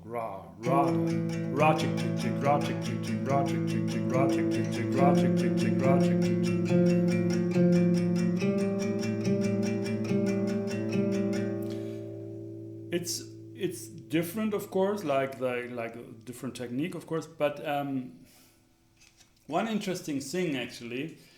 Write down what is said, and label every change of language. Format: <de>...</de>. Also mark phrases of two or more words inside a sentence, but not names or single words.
<en>Ra, ra, ra chick chick chick, ra chick chick chick, ra chick chick chick, ra chick chick chick, ra chick chick chick, ra chick chick chick. It's different, of course, like a different technique, of course. But one interesting thing actually.</en>